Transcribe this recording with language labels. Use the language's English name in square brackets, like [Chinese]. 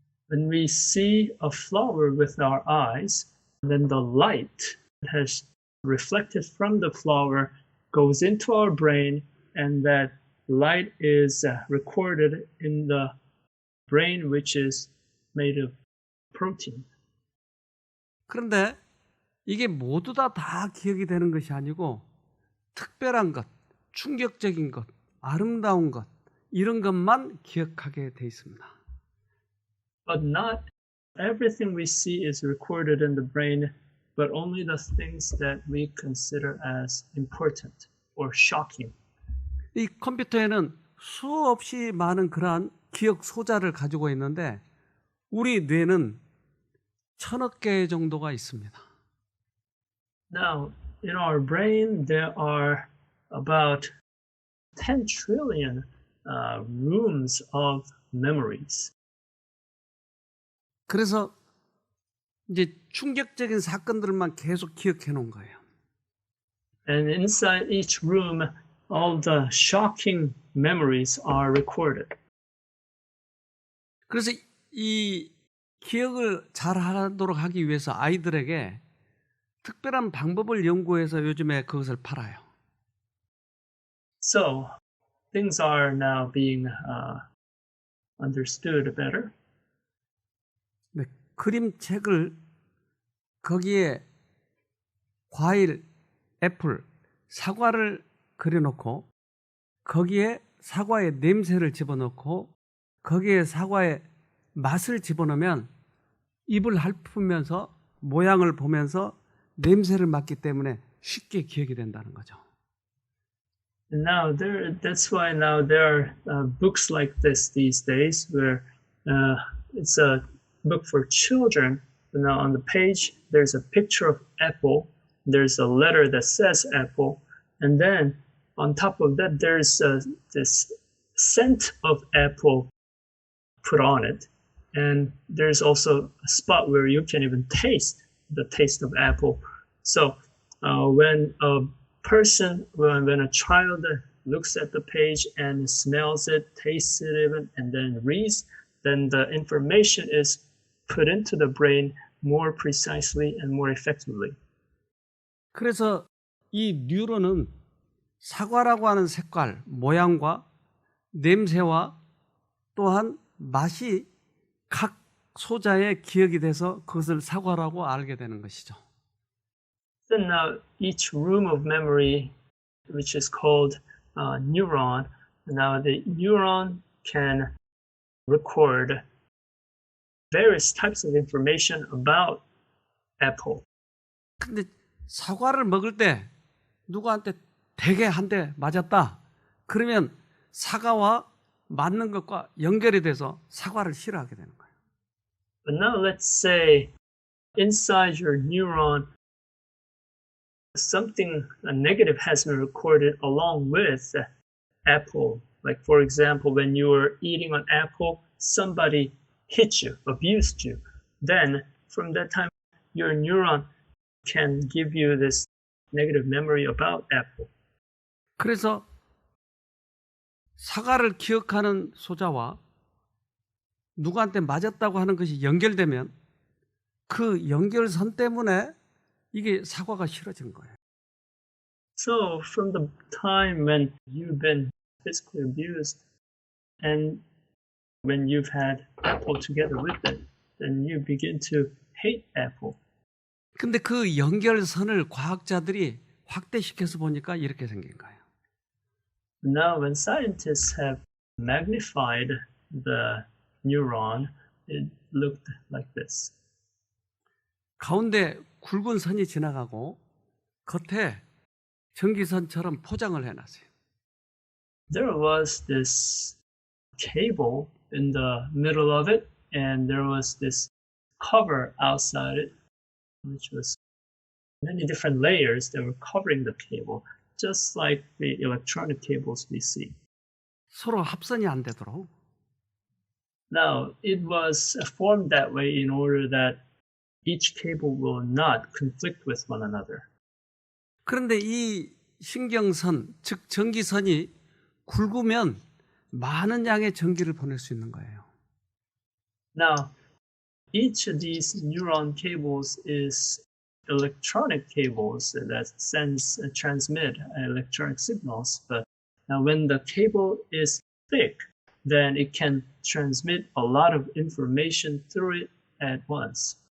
[English] When we see a flower with our eyes, then the light that has reflected from the flower goes into our brain, and that light is recorded in the brain, which is made of protein. [Korean] 그런데 이게 모두 다 기억이 되는 것이 아니고 특별한 것, 충격적인 것, 아름다운 것 이런 것만 기억하게 돼 있습니다. [English] But not Everything we see is recorded in the brain, but only the things that we consider as important or shocking. [Korean] 이 컴퓨터에는 수없이 많은 그러한 기억 소자를 가지고 있는데 우리 뇌는 1000억 개 정도가 있습니다. [English] Now, in our brain, there are about 10 trillion rooms of memories. [Korean] 그래서 이제 충격적인 사건들만 계속 기억해 놓은 거예요. [English] And inside each room, all the shocking memories are recorded. [Korean] 그래서 이 기억을 잘 하도록 하기 위해서 아이들에게 특별한 방법을 연구해서 요즘에 그것을 팔아요. [English] So, things are now being understood better. [Korean] 네, 그림책을 거기에 과일, 애플, 사과를 그려놓고 거기에 사과의 냄새를 집어넣고 거기에 사과의 맛을 집어넣으면 입을 핥으면서 모양을 보면서 냄새를 맡기 때문에 쉽게 기억이 된다는 거죠. [English] And now that's why now there are books like this these days, where it's a book for children. And now on the page there's a picture of apple. There's a letter that says apple, and then on top of that there's this scent of apple put on it, and there's also a spot where you can even taste the taste of apple. So when a child looks at the page and smells it, tastes it even, and then reads, then the information is put into the brain more precisely and more effectively. [Korean] 그래서 이 뉴런은 사과라고 하는 색깔, 모양과 냄새와 또한 맛이 각 소자의 기억이 돼서 그것을 사과라고 알게 되는 것이죠. [English] Then now each room of memory, which is called neuron, now the neuron can record various types of information about apple. [Korean] 근데 사과를 먹을 때 누구한테 되게 한 대 맞았다. 그러면 사과와 맞는 것과 연결이 돼서 사과를 싫어하게 되는 거예요. [English] But now let's say inside your neuron, something negative has been recorded along with apple. Like for example, when you were eating an apple, somebody hit you, abused you. Then from that time, your neuron can give you this negative memory about apple. [Korean] 그래서 사과를 기억하는 소자와 누구한테 맞았다고 하는 것이 연결되면 그 연결선 때문에 이게 사과가 싫어진 거예요. [English] So from the time when you've been physically abused and when you've had apple together with it, then you begin to hate apple. [Korean] 근데 그 연결선을 과학자들이 확대시켜서 보니까 이렇게 생긴 거예요. [English] Now when scientists have magnified the neuron, it looked like this. [Korean] 가운데 굵은 선이 지나가고 겉에 전기선처럼 포장을 해놨어요. [English] There was this cable in the middle of it, and there was this cover outside it, which was many different layers that were covering the cable, just like the electronic cables we see. [Korean] 서로 합선이 안 되도록. [English] Now, it was formed that way in order that each cable will not conflict with one another. [Korean] 그런데 이 신경선, 즉 전기선이 굵으면 많은 양의 전기를 보낼 수 있는 거예요. [English] Now, each of these neuron cables is electronic cables that transmit electronic signals. But now when the cable is thick, then it can transmit a lot of information through it at once.